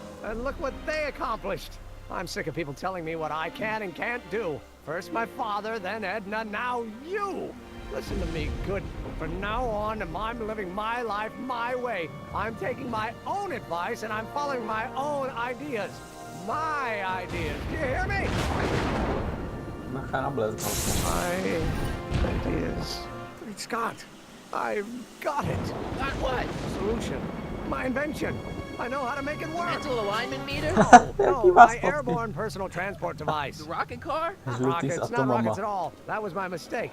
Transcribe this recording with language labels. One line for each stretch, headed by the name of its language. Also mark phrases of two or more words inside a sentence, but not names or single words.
English: And look what they accomplished. I'm sick of people telling me what I can and can't do. First my father, then Edna, now you! Listen to me, good. From now on, I'm living my life my way. I'm taking my own advice and I'm following my own ideas. My ideas. Do you hear me?
Czech: Macha na blesk.
English: My ideas. Great Scott. I've got it. Got what? Solution. My invention. I know how to make it work. Mental alignment meter? No, my airborne personal transport device. The rocket car? Not rockets, not rockets at all. That was my mistake.